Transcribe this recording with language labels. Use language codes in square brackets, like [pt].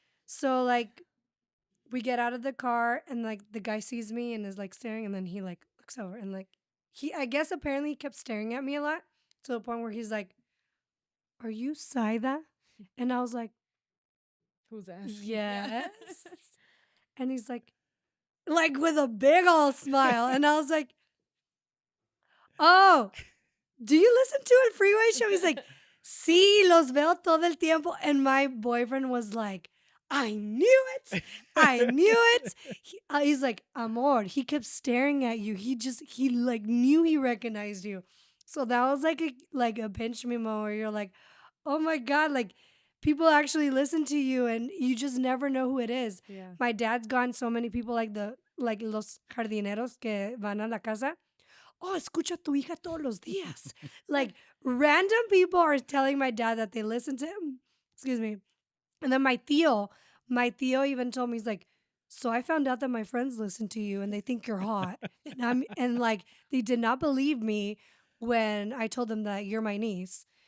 [en] So like we get out of the car, and like the guy sees me and is like staring, and then he like looks over, and like I guess apparently he kept staring at me a lot to the point where he's like, "Are you Zayda?" And I was like, Who's asking? "Yes." And he's like with a big old smile, and I was like, "Oh, do you listen to El Freeway Show?" He's like, [es] "Sí, los veo todo el tiempo." [en] And my boyfriend was like, I knew it. I knew it. He's like, amor. He kept staring at you. He like knew he recognized you. So that was like a pinch me moment where you're like, oh my God, like people actually listen to you and you just never know who it is. Yeah. My dad's gone so many people like [es] los jardineros que van a la casa. Oh, escucha tu hija todos los días. [en] Like random people are telling my dad that they listen to him. Excuse me. And then my tío even told me, he's like, So I found out that my friends listen to you and they think you're hot. And like they did not believe me when I told them that you're my niece.